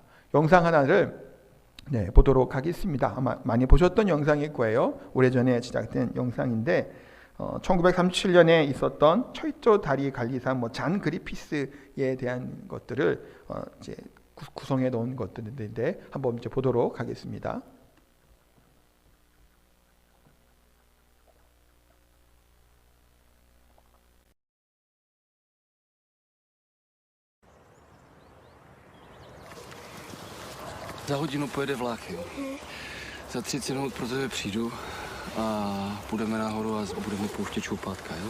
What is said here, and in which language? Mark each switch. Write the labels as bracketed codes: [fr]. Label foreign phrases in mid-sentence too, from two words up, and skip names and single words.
[ko] 영상 하나를 보도록 하겠습니다. 아마 많이 보셨던 영상일 거예요. 오래전에 제작된 영상인데 1937년에 있었던 철도 다리 관리사 잔 그리피스에 대한 것들을 이제 구성해 놓은 것들인데 한번 이제 보도록 하겠습니다. [cs] Za hodinu pojede vlak, jo. Za 30 minut pro tebe přijdu a půjdeme nahoru a budeme pouštět čoupátka, jo.